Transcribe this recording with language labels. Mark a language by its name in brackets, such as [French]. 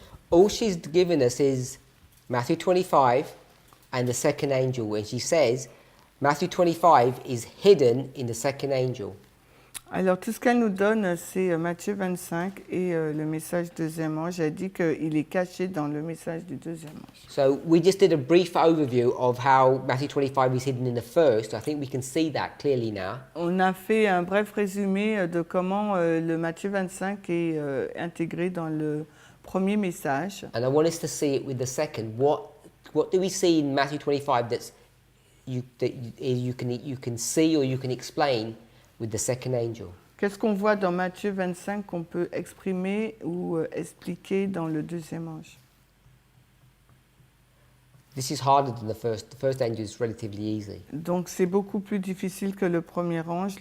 [English] All she's given us is Matthew 25 and the second angel, and she says Matthew 25 is hidden in the second angel. [French] Alors, tout ce qu'elle nous donne, c'est Matthieu 25 et le message du deuxième ange. Elle dit qu'il est caché dans le message du deuxième ange. [English] So we just did a brief overview of how Matthew 25 is hidden in the first. I think we can see that clearly now. [French] On a fait un bref résumé de comment le Matthieu 25 est intégré dans le premier message. [English] And I want us to see it with the second. What do we see in Matthew 25 that you can see or you can explain with the second angel? [French] Qu'est-ce qu'on voit dans Matthieu 25 qu'on peut exprimer ou expliquer dans le deuxième ange? [English] This is harder than the first. The first angel is relatively easy. [French] Donc c'est beaucoup plus difficile que le premier ange.